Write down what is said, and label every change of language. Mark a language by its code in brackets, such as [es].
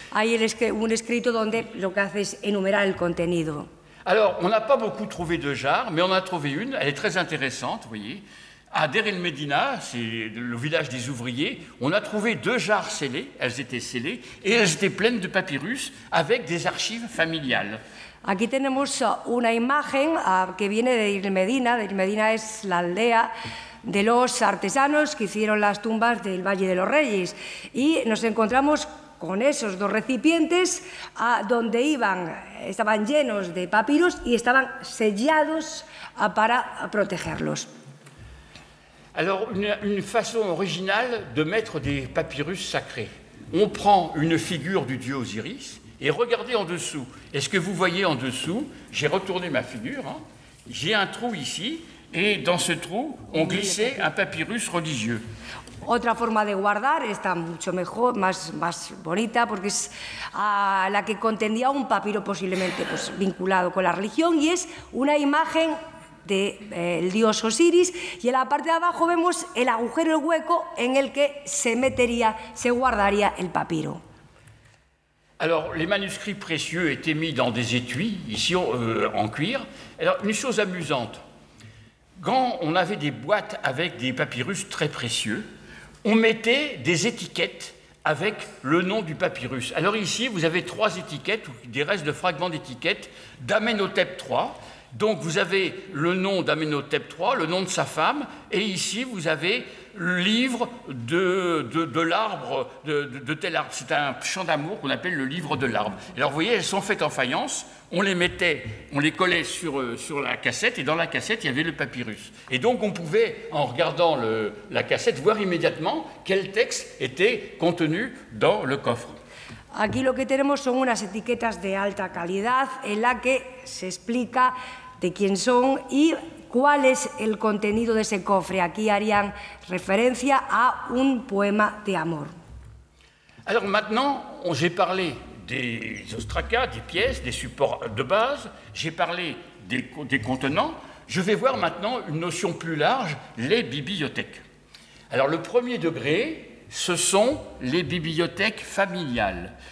[es] Hay un escrito donde lo que hace es enumerar el contenido. [fr] Alors, on n'a pas beaucoup trouvé de jarres, mais on a trouvé une, elle est très intéressante, vous voyez. À Deir el-Medina, c'est le village des ouvriers, on a trouvé 2 jarres scellées, elles étaient scellées, et elles étaient pleines de papyrus avec des archives familiales. [es] Aquí tenemos una imagen que viene de Deir el-Medina. Deir el-Medina es la aldea de los artesanos que hicieron las tumbas del Valle de los Reyes. Y nos encontramos con esos 2 recipientes donde estaban llenos de papiros y estaban sellados para protegerlos. [fr] Alors, une façon originale de mettre des papyrus sacrés. On prend une figure du dieu Osiris et regardez en dessous. Est-ce que vous voyez en dessous? J'ai retourné ma figure. Hein. J'ai un trou ici et dans ce trou, on glissait un papyrus religieux. [es] Otra forma de guardar está mucho mejor, más bonita, porque es la que contenía un papiro posiblemente vinculado con la religión, y es una imagen del dios Osiris, y en la parte de abajo vemos el agujero, el hueco en el que se guardaría el papiro. [fr] Alors, les manuscrits précieux étaient mis dans des étuis, ici en cuir. Alors, une chose amusante, quand on avait des boîtes avec des papyrus très précieux, on mettait des étiquettes avec le nom du papyrus. Alors ici, vous avez 3 étiquettes, ou des restes de fragments d'étiquettes d'Amenhotep III. Donc vous avez le nom d'Amenhotep III, le nom de sa femme, et ici vous avez le livre de l'arbre, de tel arbre. C'est un chant d'amour qu'on appelle le livre de l'arbre. Alors vous voyez, elles sont faites en faïence, on les collait sur la cassette, et dans la cassette, il y avait le papyrus. Et donc on pouvait, en regardant la cassette, voir immédiatement quel texte était contenu dans le coffre. [es] Aquí lo que tenemos son unas etiquetas de alta calidad en la que se explica de quién son y cuál es el contenido de ese cofre. Aquí harían referencia a un poema de amor. [fr] Alors maintenant, j'ai parlé des ostracas, des pièces, des supports de base, j'ai parlé des contenants. Je vais voir maintenant une notion plus large, les bibliothèques. Alors le premier degré, ce sont les bibliothèques familiales.